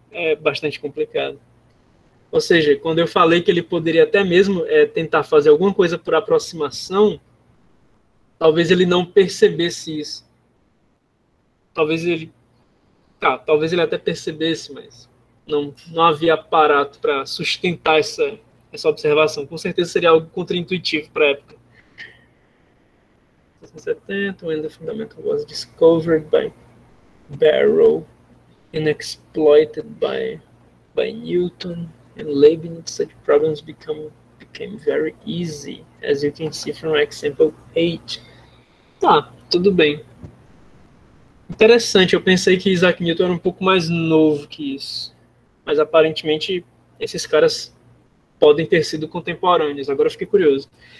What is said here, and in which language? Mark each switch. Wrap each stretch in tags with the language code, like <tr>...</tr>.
<pt>É bastante complicado. Ou seja, quando eu falei que ele poderia até mesmo tentar fazer alguma coisa por aproximação, talvez ele não percebesse isso. Talvez ele até percebesse, mas não havia aparato para sustentar essa observação. Com certeza seria algo contraintuitivo para a época.</pt> <en>1970, when the fundamental was discovered by Barrow and exploited by Newton and Leibniz, such problems became very easy, as you can see from example 8.</en> <pt>Tá, tudo bem. Interessante, eu pensei que Isaac Newton era um pouco mais novo que isso. Mas aparentemente esses caras podem ter sido contemporâneos. Agora eu fiquei curioso.</pt>